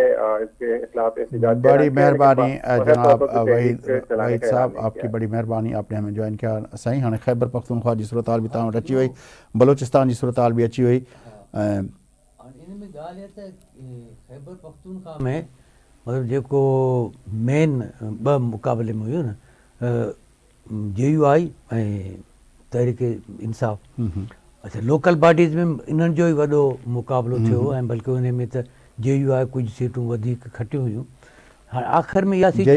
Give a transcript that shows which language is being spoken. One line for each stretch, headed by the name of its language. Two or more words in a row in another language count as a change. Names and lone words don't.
Urdu: اس کے خلاف احتجاج. بڑی مہربانی جناب وحید صاحب, آپ کی بڑی مہربانی, آپ نے ہمیں جوائن کیا.
Sindhi: صحیح ہاں خیبر پختونخوا جی صورتحال بھی تمام اچھی ہوئی, بلوچستان جی صورتحال بھی اچھی ہوئی. خیبر پختونخوا میں मतिलबु जेको मेन 2 मुक़ाबले में हुयो न, JUI ऐं तहरीक इंसाफ़। अच्छा, लोकल बॉडीज़ में इन्हनि जो ई वॾो मुक़ाबिलो थियो ऐं बल्कि उन में त JUI कुझु सीटूं वधीक खटियूं हुयूं। हाणे आख़िर में इहा सीट